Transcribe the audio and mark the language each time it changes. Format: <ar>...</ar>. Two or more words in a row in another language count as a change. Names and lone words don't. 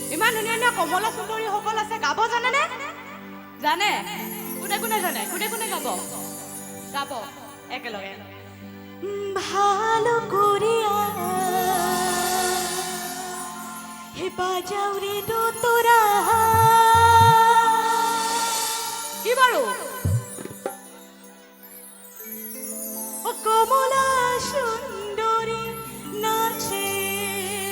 <as>ইমান ধুনীয়া ধুনীয়া কমলা সুন্দৰীসকল আছে, গাব জানেনে? জানে? কোনে কোনে জানে? কোনে কোনে গাব? গাব একেলগে।</as> <bn>ভালো করিয়া হে বাজাও রে তোরা।</bn> <as>কি বাৰু?</as> <bn>কমলা সুন্দরী নাচে।</bn>